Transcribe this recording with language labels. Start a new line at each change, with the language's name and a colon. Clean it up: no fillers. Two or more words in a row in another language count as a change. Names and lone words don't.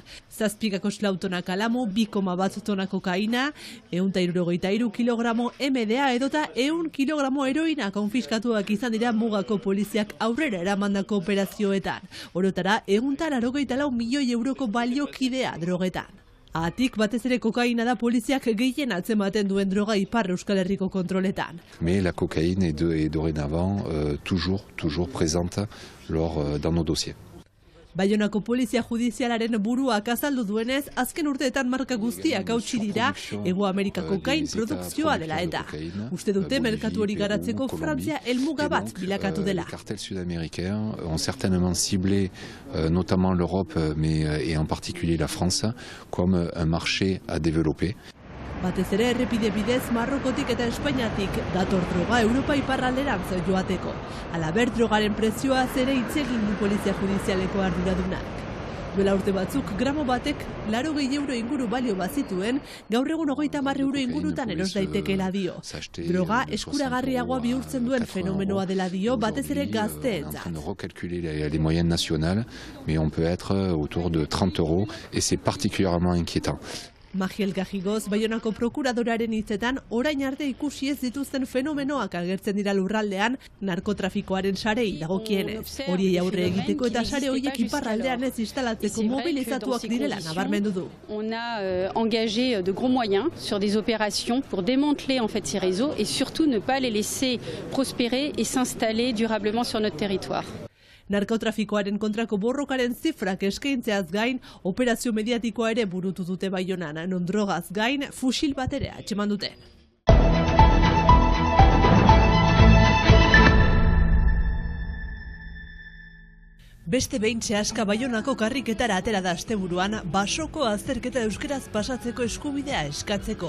Basque: 7 slautonak alamu, 2,1 tona kokaina, 163 kilogramo MDA edota 100 kilogramo heroina konfiskatuak izan dira mugako poliziak aurrera eramandako operazioetan. Orotara, 184 milioi euroko baliokidea drogetan. Atik batez ere kokaina da poliziak gehien atzematen duen droga Ipar Euskal Herriko kontroletan.
French: Mais la cocaïne est dorénavant toujours présente dans nos dossiers.
Basque: Baionako polizia judizialaren buruak azaldu duenez, azken urteetan marka guztiak hautsi dira Hego Amerikako kokain produkzioa dela eta. Uste dute merkatu hori garatzeko Frantzia helmuga bat bilakatu dela.
French: Les cartels sud-américains ont certainement ciblé notamment l'Europe et en particulier la France comme un marché à développer.
Basque: Batez ere errepide bidez Marrokotik eta Espainiatik dator droga Europa iparralderantz joateko. Halaber drogaren prezioaz ere hitz egin du polizia judizialeko arduradunak. Duela urte batzuk, gramo batek 80 euro inguru balio bazituen, gaur egun 30 euro ingurutan eros daitekeela dio. Droga eskuragarriagoa bihurtzen duen fenomenoa dela dio, batez ere gazteentzat.
French: On recalculer les moyennes nationales, mais on peut être autour de 30 euros et c'est particulièrement inquiétant.
Basque: Magiel Gajigoz, Baionako prokuradoraren hitzetan, orain arte ikusi ez dituzten fenomenoak agertzen dira lurraldean narkotrafikoaren sarei dagokienez. Horiei aurre egiteko eta sare horiek iparraldean ez instalatzeko mobilizatuak direla nabarmendu du.
French: On a engagé de gros moyens sur des opérations pour démanteler en fait ces réseaux et surtout ne pas les laisser prospérer et s'installer durablement sur notre territoire.
Basque: Narkotrafikoaren kontrako borrokaren zifrak eskaintzeaz gain, operazio mediatikoa ere burutu dute Baionan, non drogaz gain, fusil bat ere atxeman dute. Beste behin Seaska Baionako karriketara atera da asteburuan basoko azterketa euskeraz pasatzeko eskubidea eskatzeko.